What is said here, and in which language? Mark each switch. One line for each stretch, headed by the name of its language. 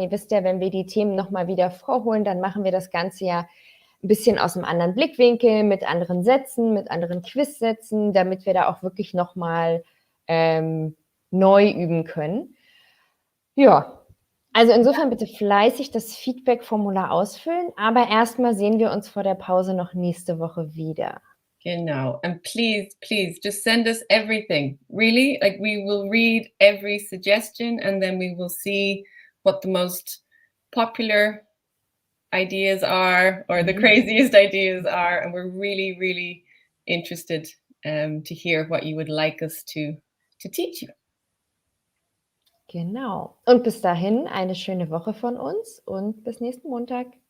German: Ihr wisst ja, wenn wir die Themen nochmal wieder vorholen, dann machen wir das Ganze ja ein bisschen aus einem anderen Blickwinkel, mit anderen Sätzen, mit anderen Quizsätzen, damit wir da auch wirklich nochmal neu üben können. Ja, also insofern bitte fleißig das Feedback-Formular ausfüllen, aber erstmal sehen wir uns vor der Pause noch nächste Woche wieder. Genau.
English: And please, just send us everything. Really, like we will read every suggestion and then we will see what the most popular ideas are or the craziest ideas are. And we're really, really interested to hear what you would like us to teach you.
German: Genau. Und bis dahin eine schöne Woche von uns und bis nächsten Montag.